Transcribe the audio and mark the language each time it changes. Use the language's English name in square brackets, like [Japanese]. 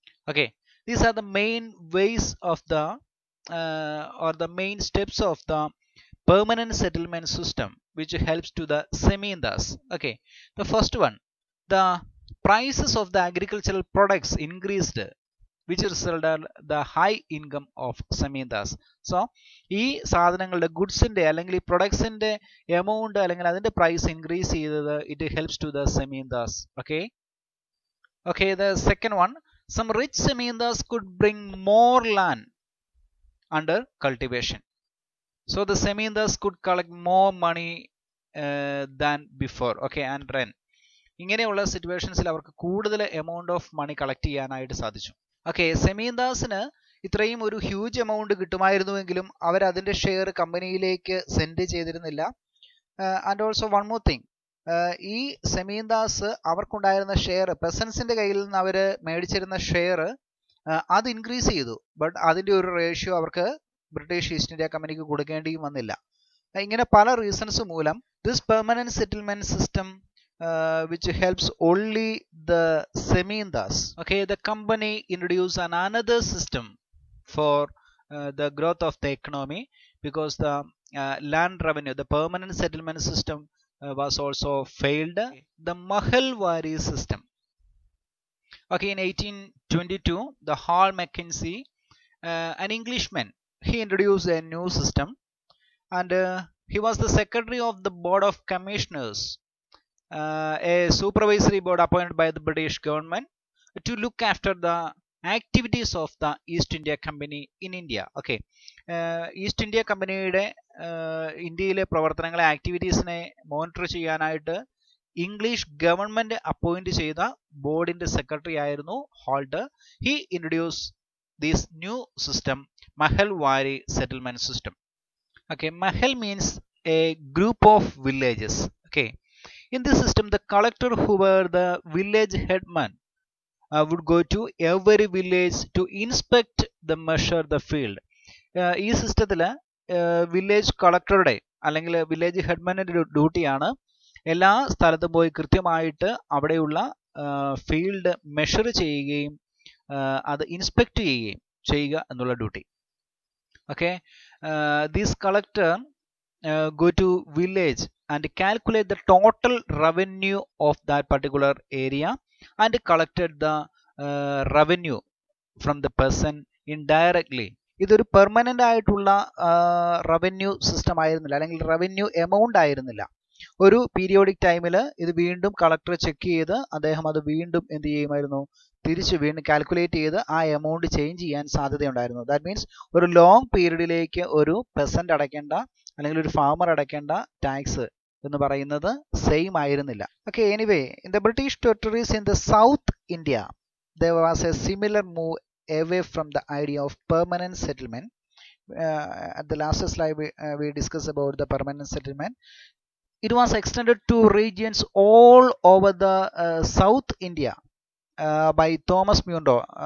[English] Okay, these are the main ways of the or the main steps of the permanent settlement system which helps to the Zamindars. Okay, the first one, the prices of the agricultural products increased, which resulted the high income of Zamindars. [Malayalam] So ഈ സാധനങ്ങളുടെ ഗുഡ്സിന്റെ അല്ലെങ്കിൽ ഈ പ്രൊഡക്ട്സിന്റെ amount അല്ലെങ്കിൽ അതിന്റെ price increase ചെയ്തത് [English] It helps to the Zamindars. Okay, the second one, some rich Zamindars could bring more land under cultivation. So the Zamindars could collect more money than before. Okay, and rent. [Malayalam] ഇങ്ങനെയുള്ള സിറ്റുവേഷൻസിൽ അവർക്ക് കൂടുതൽ amount of money collect ചെയ്യാനായിട്ട് സാധിച്ചു. Okay, സെമീന്ദാസിന് ഇത്രയും ഒരു huge amount കിട്ടുമായിരുന്നുവെങ്കിലും അവർ അതിന്റെ share കമ്പനിയിലേക്ക് send ചെയ്തിരുന്നില്ല. [English] and also one more thing, [Malayalam] ഈ സെമീന്ദാസ് അവർക്കുണ്ടായിരുന്ന ഷെയർ, പെസൻസിന്റെ കയ്യിൽ നിന്ന് അവർ മേടിച്ചിരുന്ന ഷെയർ അത് ഇൻക്രീസ് ചെയ്തു. ബട്ട് അതിന്റെ ഒരു റേഷ്യോ അവർക്ക് ബ്രിട്ടീഷ് ഈസ്റ്റ് ഇന്ത്യ കമ്പനിക്ക് കൊടുക്കേണ്ടിയും വന്നില്ല. ഇങ്ങനെ പല റീസൺസ് മൂലം [English] This permanent settlement system which helps only the Semindas. Okay, the company introduced another system for the growth of the economy, because the land revenue, the permanent settlement system was also failed. The Mahalwari system. Okay, in 1822, the Hall Mackenzie, an Englishman, he introduced a new system, and he was the secretary of the board of commissioners, a supervisory board appointed by the British government to look after the activities of the East India Company in India. [Malayalam] Okay, east India കമ്പനിയുടെ ഇന്ത്യയിലെ പ്രവർത്തനങ്ങളെ, ആക്ടിവിറ്റീസിനെ monitor ചെയ്യാനായിട്ട് English government appoint ചെയ്ത ബോർഡിന്റെ secretary ആയിരുന്നു halt. [English] He introduce this new system, Mahalwari settlement system. Okay, mahal means a group of villages. Okay, in this system, the collector, who were the village headman, would go to every village to inspect the measure the field. [Malayalam] ഈ സിസ്റ്റത്തിൽ village കളക്ടറുടെ അല്ലെങ്കിൽ village ഹെഡ്മാന്റെ ഡ്യൂട്ടിയാണ് എല്ലാ സ്ഥലത്തും പോയി കൃത്യമായിട്ട് അവിടെയുള്ള ഫീൽഡ് മെഷർ ചെയ്യുകയും അത് ഇൻസ്പെക്ട് ചെയ്യുകയും ചെയ്യുക എന്നുള്ള duty. [English] Okay, this collector go to village and calculate the total revenue of that particular area and collected the revenue from the person indirectly. [Malayalam] ഇതൊരു പെർമനന്റ് ആയിട്ടുള്ള റവന്യൂ സിസ്റ്റം ആയിരുന്നില്ല, അല്ലെങ്കിൽ റവന്യൂ എമൗണ്ട് ആയിരുന്നില്ല. ഒരു പീരിയോഡിക് ടൈമിൽ ഇത് വീണ്ടും കളക്ടർ ചെക്ക് ചെയ്ത് അദ്ദേഹം അത് വീണ്ടും എന്ത് ചെയ്യുമായിരുന്നു, തിരിച്ച് വീണ്ടും കാൽക്കുലേറ്റ് ചെയ്ത് ആ എമൗണ്ട് ചേഞ്ച് ചെയ്യാൻ സാധ്യതയുണ്ടായിരുന്നു. ദാറ്റ് മീൻസ് ഒരു ലോങ് പീരീഡിലേക്ക് ഒരു പെസന്റ് അടയ്ക്കേണ്ട അല്ലെങ്കിൽ ഒരു ഫാമർ അടയ്ക്കേണ്ട ടാക്സ് എന്ന് പറയുന്നത് സെയിം ആയിരുന്നില്ല. [English] Okay, anyway, in the British territories in the South India there was a similar move away from the idea of permanent settlement. At the last slide we discussed about the permanent settlement. It was extended to regions all over the South India by Thomas Munro.